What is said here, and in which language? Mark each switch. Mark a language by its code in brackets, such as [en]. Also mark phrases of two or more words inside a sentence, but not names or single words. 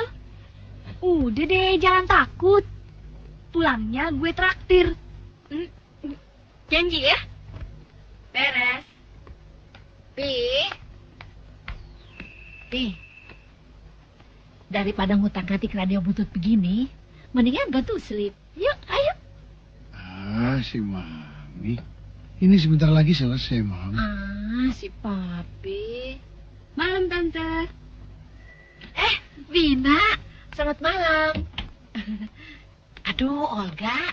[id] Udah deh, jangan takut. Pulangnya gue traktir. Janji ya? Beres. Pi, daripada ngutang-ngatik radio butut begini, mendingan [en] go to sleep. [id] Yuk, ayo. Ah, si Mami. Ini sebentar lagi selesai, Mam. Si Papi. Malam Tante. Vina, selamat malam. Aduh, Olga.